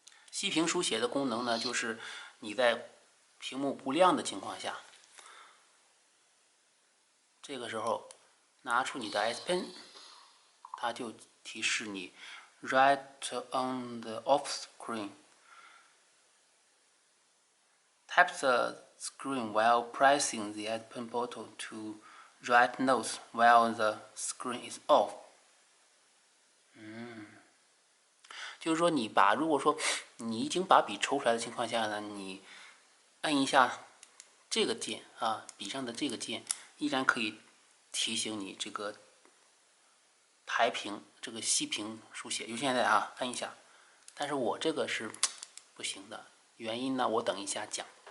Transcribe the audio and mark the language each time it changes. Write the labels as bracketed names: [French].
[Chinese] 息屏书写的功能呢，就是你在屏幕不亮的情况下，这个时候拿出你的 S Pen， 它就提示你 [English] Write on the off screen。 Tap the screen while pressing the S Pen button to write notes while the screen is off。 [Chinese] 就是说如果说你已经把笔抽出来的情况下呢，你按一下这个键啊，笔上的这个键，依然可以提醒你这个抬屏、这个息屏书写。就现在啊，按一下，但是我这个是不行的，原因呢，我等一下讲。